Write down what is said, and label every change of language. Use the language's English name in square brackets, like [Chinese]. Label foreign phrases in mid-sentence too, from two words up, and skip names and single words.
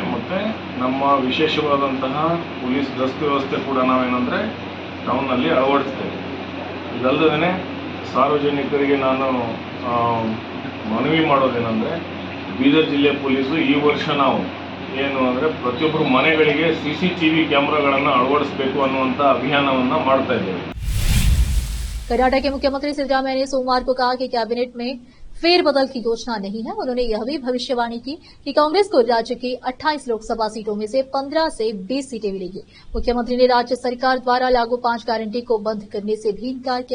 [Kannada] ಮತ್ತು ನಮ್ಮ ವಿಶೇಷವಾದಂತಹ ಪೊಲೀಸ್ ಗಸ್ತು ವ್ಯವಸ್ಥೆ ಕೂಡ ನಾವೇನಂದರೆ ಟೌನ್ನಲ್ಲಿ ಅಳವಡಿಸ್ತೇವೆ. ಇದಲ್ಲದೇ ಸಾರ್ವಜನಿಕರಿಗೆ ನಾನು ಮನವಿ ಮಾಡೋದೇನೆಂದರೆ, ಬೀದರ್ ಜಿಲ್ಲೆ ಪೊಲೀಸು ಈ ವರ್ಷ ನಾವು ಏನು ಅಂದರೆ ಪ್ರತಿಯೊಬ್ಬರು ಮನೆಗಳಿಗೆ CCTV ಕ್ಯಾಮ್ರಾಗಳನ್ನು ಅಳವಡಿಸಬೇಕು ಅನ್ನುವಂಥ ಅಭಿಯಾನವನ್ನು ಮಾಡ್ತಾ ಇದ್ದೇವೆ. [Hindi] कर्नाटक के मुख्यमंत्री सिद्धरामैया ने सोमवार को कहा कि कैबिनेट में फेरबदल की योजना नहीं है। उन्होंने यह भी भविष्यवाणी की कि कांग्रेस को राज्य की 28 लोकसभा सीटों में से 15 से 20 सीटें मिलेंगी। मुख्यमंत्री ने राज्य सरकार द्वारा लागू 5 गारंटी को बंद करने से भी इनकार किया।